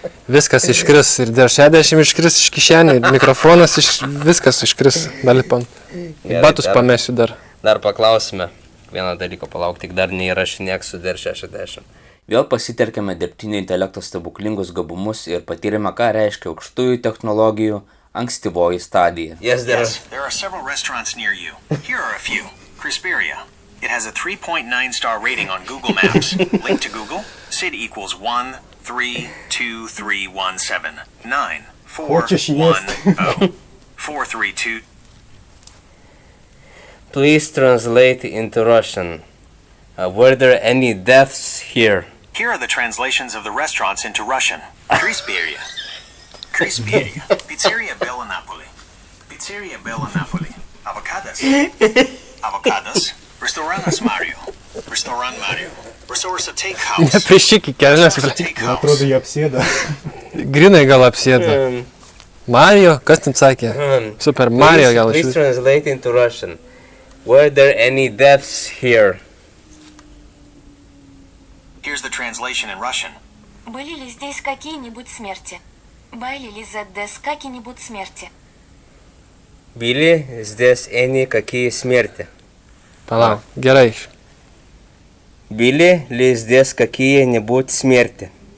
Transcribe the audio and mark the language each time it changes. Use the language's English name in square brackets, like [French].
[Lithuanian] Viskas iškris ir dėl 60 iškris iš kišenį, mikrofonas viskas iškris, belipant. Batus pamesiu dar. Dar paklausime. Vieną dalyką palauk, tik dar neįrašinėk su dar 60. Vėl pasitelkėme dirbtinio intelekto stebuklingus gabumus ir patyrėme, ką reiškia aukštųjų technologijų ankstyvoji stadija. [English] Yes, There are several restaurants near you. Here are a few. Crisperia. It has a 3.9-star rating on Google Maps. Link to Google. Sid equals 1 3 2 3 1 7 9 4 1 0 4 3 2. Please translate into Russian. Were there any deaths here? Here are the translations of the restaurants into Russian. Crisperia. Crisperia. Pizzeria Bella Napoli. Pizzeria Bella Napoli. Avocados. Avocados. Restaurantas Mario. Restaurant Mario. Resource Takehouse. [Lithuanian] Neprišyk į kelnes. Atrodo, jie apsėda. Grinai gal apsėda. Mario, kas ten sakė? Super Mario gal [English] Please translate into Russian. Were there any deaths here? Here's the translation in Russian. [Russian] Были ли здесь какие-нибудь смерти? Были ли здесь какие-нибудь смерти? Были здесь [English] any [Russian] какие смерти? [Lithuanian] Palauk, gerai. [Russian] Были ли здесь какие-нибудь смерти?